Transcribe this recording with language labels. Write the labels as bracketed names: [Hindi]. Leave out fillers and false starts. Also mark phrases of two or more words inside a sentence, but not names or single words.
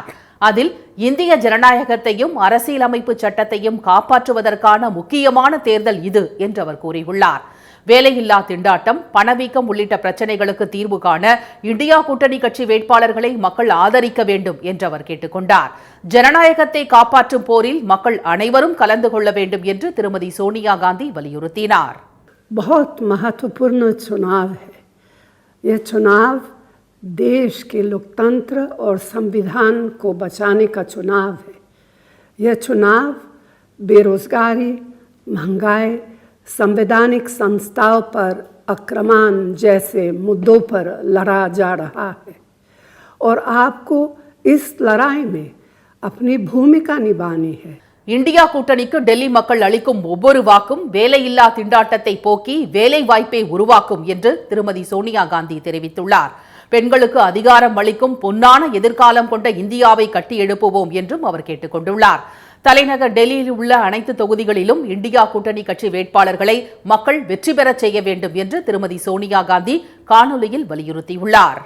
[Tamil] அதில் இந்திய ஜனநாயகத்தையும் அரசியலமைப்பு சட்டத்தையும் காப்பாற்றுவதற்கான முக்கியமான தேர்தல் இது என்று அவர் கூறியுள்ளார். வேலையில்லா திண்டாட்டம், பணவீக்கம் உள்ளிட்ட பிரச்சினைகளுக்கு தீர்வு காண இந்தியா கூட்டணி கட்சி வேட்பாளர்களை மக்கள் ஆதரிக்க வேண்டும் என்று அவர் கேட்டுக் கொண்டார். ஜனநாயகத்தை காப்பாற்றும் போரில் மக்கள் அனைவரும் கலந்து கொள்ள வேண்டும் என்று திருமதி சோனியா காந்தி வலியுறுத்தினார். [Hindi] बहुत महत्वपूर्ण चुनाव है। यह चुनाव देश के लोकतंत्र और संविधान को बचाने का चुनाव है। यह चुनाव बेरोजगारी, महंगाई, संवैधानिक संस्थाओं पर आक्रमण जैसे मुद्दों पर लड़ा जा रहा है और आपको इस लड़ाई में अपनी भूमिका निभानी है. [Tamil] இந்தியா கூட்டணிக்கு டெல்லி மக்கள் அளிக்கும் ஒவ்வொரு வாக்கும் வேலையில்லா திண்டாட்டத்தை போக்கி வேலை வாய்ப்பை உருவாக்கும் என்று திருமதி சோனியா காந்தி தெரிவித்துள்ளார். பெண்களுக்கு அதிகாரம் அளிக்கும் பொன்னான எதிர்காலம் கொண்ட இந்தியாவை கட்டி எழுப்புவோம் என்றும் அவர் கேட்டுக் கொண்டுள்ளார். தலைநகர் டெல்லியில் உள்ள அனைத்து தொகுதிகளிலும் இந்தியா கூட்டணி கட்சி வேட்பாளர்களை மக்கள் வெற்றி பெறச் செய்ய வேண்டும் என்று திருமதி சோனியா காந்தி காணொலியில் வலியுறுத்தியுள்ளார்.